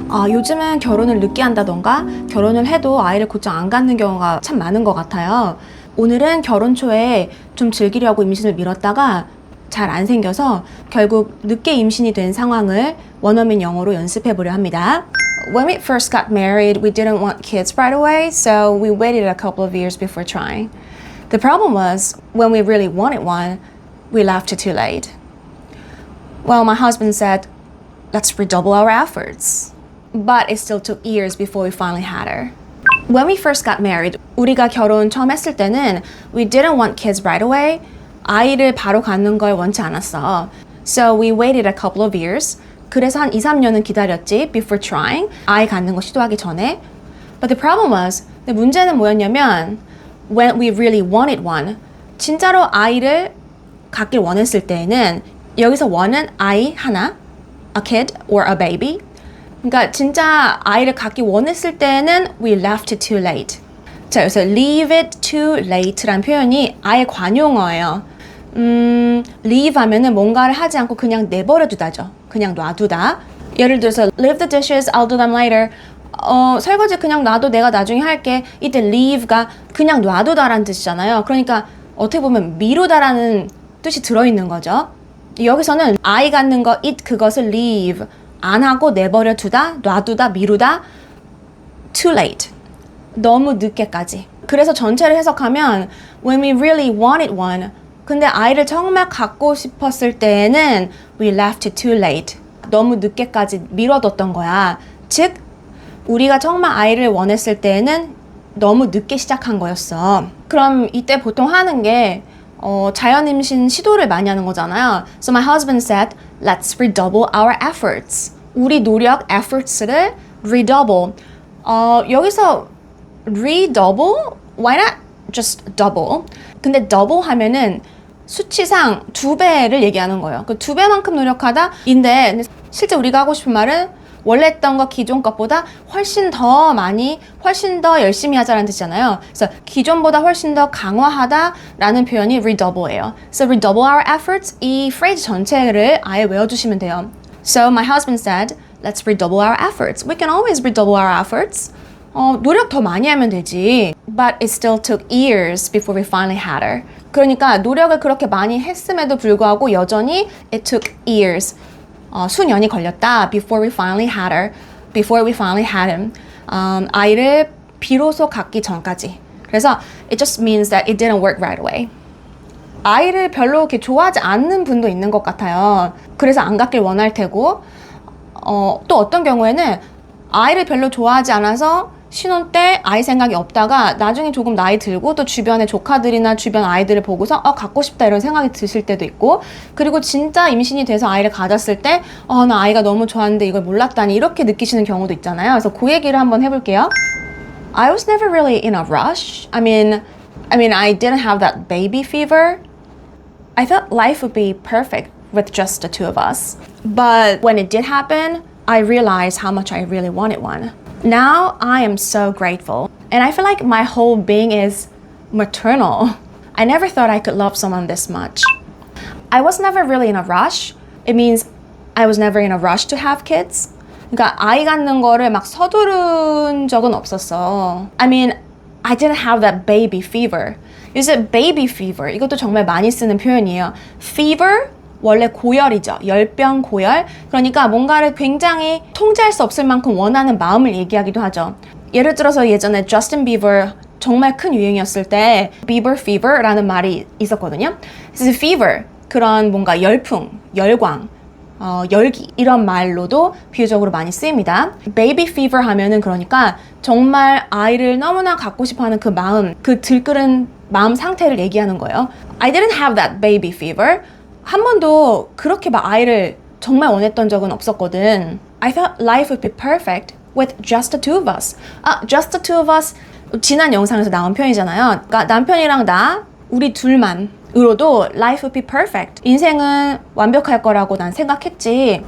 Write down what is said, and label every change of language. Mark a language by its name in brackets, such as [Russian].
[Korean] 요즘은 결혼을 늦게 한다던가 결혼을 해도 아이를 곧장 안 갖는 경우가 참 많은 것 같아요. 오늘은 결혼 초에 좀 즐기려고 임신을 미뤘다가 잘 안 생겨서 결국 늦게 임신이 된 상황을 원어민 영어로 연습해 보려 합니다. [English] When we first got married, we didn't want kids right away, so we waited a couple of years before trying. The problem was, when we really wanted one, we left it too late. Well, my husband said, let's redouble our efforts. But it still took years before we finally had her. When we first got married, [Korean] 우리가 결혼 처음 했을 때는 [English] we didn't want kids right away. [Korean] 아이를 바로 갖는 걸 원치 않았어. [English] So we waited a couple of years. [Korean] 그래서 한 2, 3년은 기다렸지 [English] before trying. [Korean] 아이 갖는 거 시도하기 전에. [English] But the problem was, [Korean] 근데 문제는 뭐였냐면 [English] when we really wanted one, [Korean] 진짜로 아이를 갖길 원했을 때에는 여기서 one은 아이 하나, [English] a kid or a baby. [Korean] 그러니까 진짜 아이를 갖기 원했을 때는 [English] we left it too late. [Korean] 자, 여기서 leave it too late라는 표현이 아예 관용어예요. leave 하면은 뭔가를 하지 않고 그냥 내버려 두다죠. 그냥 놔두다. 예를 들어서 [English] leave the dishes, I'll do them later. [Korean] 설거지 그냥 놔둬, 내가 나중에 할게. 이때 leave가 그냥 놔두다라는 뜻이잖아요. 그러니까 어떻게 보면 미루다라는 뜻이 들어있는 거죠. 여기서는 아이 갖는 거, it 그것을 leave 안 하고 내버려 두다, 놔두다, 미루다, [English] too late. [Korean] 너무 늦게까지. 그래서 전체를 해석하면 [English] when we really wanted one, [Korean] 근데 아이를 정말 갖고 싶었을 때에는 [English] we left it too late. [Korean] 너무 늦게까지 미뤄뒀던 거야. 즉, 우리가 정말 아이를 원했을 때에는 너무 늦게 시작한 거였어. 그럼 이때 보통 하는 게 자연 임신 시도를 많이 하는 거잖아요. [English] So my husband said, let's redouble our efforts. [Korean] 우리 노력, efforts를 redouble. 여기서 redouble? [English] Why not just double? [Korean] 근데 double 하면은 수치상 2배를 얘기하는 거예요. 그 2배만큼 노력하다 인데 실제 우리가 하고 싶은 말은 원래 했던 거 기존 것보다 훨씬 더 많이, 훨씬 더 열심히 하자라는 뜻이잖아요. 그래서 기존보다 훨씬 더 강화하다라는 표현이 redouble예요. [English] So redouble our efforts, [Korean] 이 phrase 전체를 아예 외워주시면 돼요. [English] So my husband said, let's redouble our efforts. We can always redouble our efforts. [Korean] 노력 더 많이 하면 되지. [English] But it still took years before we finally had her. [Korean] 그러니까 노력을 그렇게 많이 했음에도 불구하고 여전히 [English] it took years. [Korean] 수년이 걸렸다. [English] Before we finally had her. Before we finally had him. [Korean] 아이를 비로소 갖기 전까지. [English] 그래서 it just means that it didn't work right away. [Korean] 아이를 별로 이렇게 좋아하지 않는 분도 있는 것 같아요. 그래서 안 갖길 원할 테고 또 어떤 경우에는 아이를 별로 좋아하지 않아서 신혼 때 아이 생각이 없다가 나중에 조금 나이 들고 또 주변의 조카들이나 주변 아이들을 보고서 갖고 싶다 이런 생각이 드실 때도 있고, 그리고 진짜 임신이 돼서 아이를 가졌을 때 나 아이가 너무 좋았는데 이걸 몰랐다니 이렇게 느끼시는 경우도 있잖아요. 그래서 그 얘기를 한번 해볼게요. [English] I was never really in a rush. I mean I didn't have that baby fever. I thought life would be perfect with just the two of us. But when it did happen, I realized how much I really wanted one. Now I am so grateful. And I feel like my whole being is maternal. I never thought I could love someone this much. I was never really in a rush. It means I was never in a rush to have kids. [Korean] 그러니까 아이 갖는 거를 막 서두른 적은 없었어. [English] I mean, I didn't have that baby fever. [Korean] 요새 baby fever, 이것도 정말 많이 쓰는 표현이에요. Fever, 원래 고열이죠. 열병, 고열. 그러니까 뭔가를 굉장히 통제할 수 없을 만큼 원하는 마음을 얘기하기도 하죠. 예를 들어서 예전에 저스틴 비버 정말 큰 유행이었을 때 Bieber fever라는 말이 있었거든요. 그래서 fever, 그런 뭔가 열풍, 열광, 열기 이런 말로도 비유적으로 많이 쓰입니다. baby fever 하면은 그러니까 정말 아이를 너무나 갖고 싶어하는 그 마음, 그 들끓은 마음 상태를 얘기하는 거예요. [English] I didn't have that baby fever. [Korean] 한 번도 그렇게 막 아이를 정말 원했던 적은 없었거든. [English] I thought life would be perfect with just the two of us. just the two of us. [Korean] 지난 영상에서 나온 표현이잖아요. 그러니까 남편이랑 나, 우리 둘만으로도 [English] life would be perfect. [Korean] 인생은 완벽할 거라고 난 생각했지.